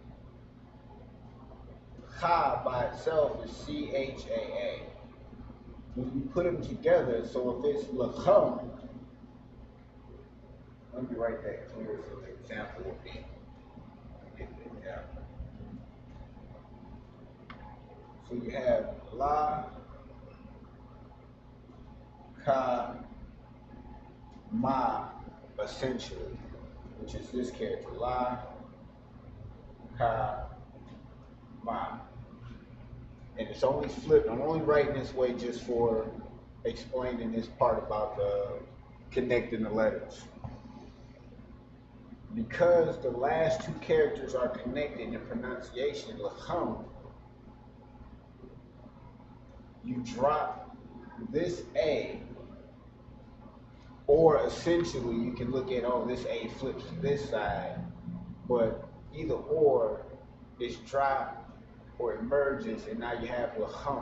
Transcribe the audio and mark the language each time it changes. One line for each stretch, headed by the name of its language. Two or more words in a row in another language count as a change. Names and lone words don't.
English: Cha by itself is C-H-A-A. When you put them together, so if it's lacham, let me write that clear so the example will be. Get the example. So you have la, ka, ma, essentially, which is this character, la, ka, ma. And it's only flipped. I'm only writing this way just for explaining this part about connecting the letters. Because the last two characters are connected in pronunciation, lacham, you drop this A, or essentially you can look at, oh, this A flips to this side, but either or is dropped or it merges, and now you have lacham.